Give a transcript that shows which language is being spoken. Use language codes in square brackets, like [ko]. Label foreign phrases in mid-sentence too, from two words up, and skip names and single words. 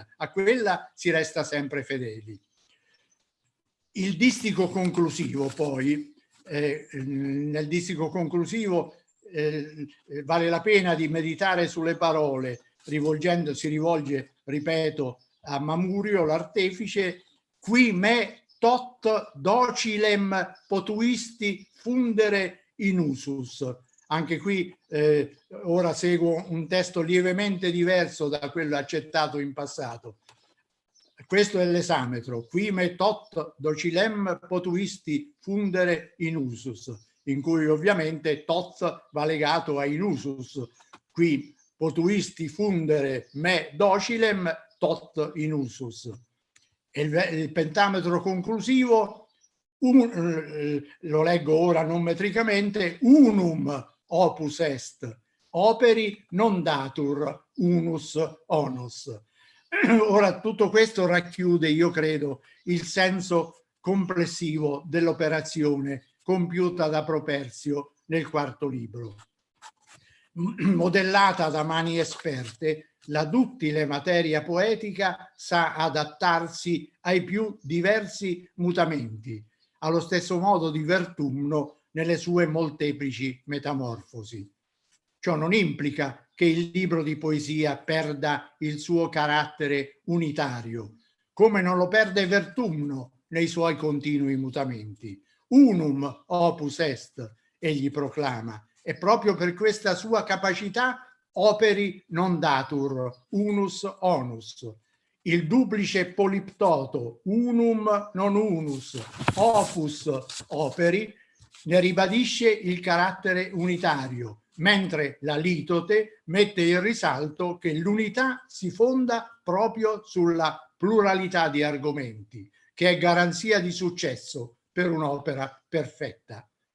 [it] A quella si resta sempre fedeli. Il distico conclusivo, poi, nel distico conclusivo vale la pena di meditare sulle parole, si rivolge, ripeto, a Mamurio, l'artefice: [la] qui me tot docilem potuisti fundere in usus. [it] Anche qui ora seguo un testo lievemente diverso da quello accettato in passato. Questo è l'esametro: [la] qui me tot docilem potuisti fundere in usus, [it] in cui ovviamente tot va legato a [la] in usus. Qui potuisti fundere me docilem tot in usus. [it] E il pentametro conclusivo, lo leggo ora non metricamente: [la] unum opus est, operi non datur unus onus. [it] Ora, tutto questo racchiude, io credo, il senso complessivo dell'operazione compiuta da Properzio nel quarto libro. Modellata da mani esperte, la duttile materia poetica sa adattarsi ai più diversi mutamenti, allo stesso modo di Vertumno nelle sue molteplici metamorfosi. Ciò non implica che il libro di poesia perda il suo carattere unitario, come non lo perde Vertumno nei suoi continui mutamenti. [la] Unum opus est, [it] egli proclama, e proprio per questa sua capacità [la] operi non datur unus onus. [it] Il duplice poliptoto [la] unum non unus opus operi [it] ne ribadisce il carattere unitario, mentre la litote mette in risalto che l'unità si fonda proprio sulla pluralità di argomenti, che è garanzia di successo per un'opera perfetta.